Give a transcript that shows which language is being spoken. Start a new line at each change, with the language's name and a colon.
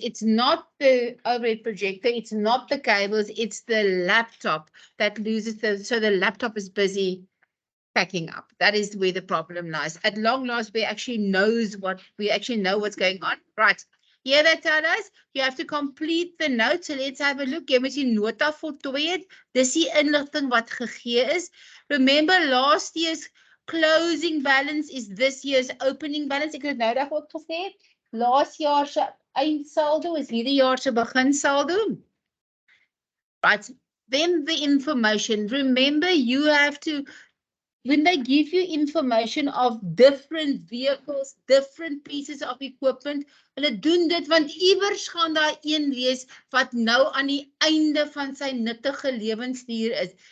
English: It's not the overhead projector, it's not the cables, it's the laptop that loses so the laptop is busy packing up. That is where the problem lies. At long last, we actually know what's going on. Right. Here they tell us you have to complete the note. So let's have a look.
Afrikaans: Jy moet die nota voltooi het. Dis die inligting wat gegee is.
English: Remember last year's closing balance is this year's opening balance.
Afrikaans: Ek het nou dag ook gesê. Last jaar se eindsaldo is hierdie jaar se beginsaldo. Right.
English: Then the information. Remember you have to, when they give you information of different vehicles, different pieces of equipment,
Afrikaans: hulle doen dit want iewers gaan daar een wees wat nou aan die einde van sy nuttige lewensduur is.